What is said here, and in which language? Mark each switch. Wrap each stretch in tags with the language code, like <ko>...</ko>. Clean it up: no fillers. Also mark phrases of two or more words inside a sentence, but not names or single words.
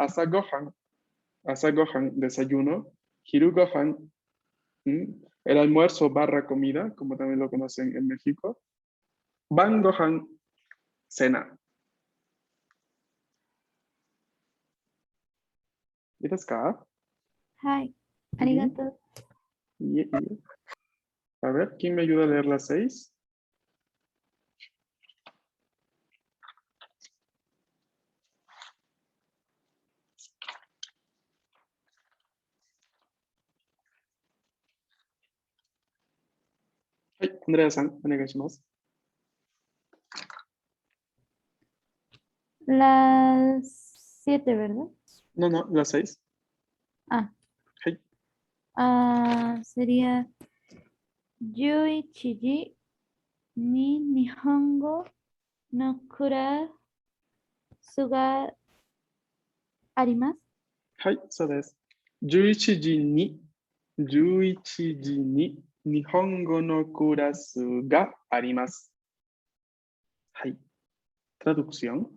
<ja>朝ご飯, desayuno. 昼ご飯,</ja> <es>el almuerzo barra comida, como también lo conocen en México.</es> <ja>晩ご飯,</ja> <es>cena. ¿Y acá?</es> <ja>はい。ありがとう。</ja> <es>A ver, ¿quién me ayuda a leer la 6? Andrea-san, onegaishimasu. Las 7, ¿verdad? No, la 6. Ah. Hey.</es> <ja>Sería 11 時に日本語のクラスがあります。はい、そうです。11時に日本語のクラスがあります。</ja> <es>はい。Traducción.</es>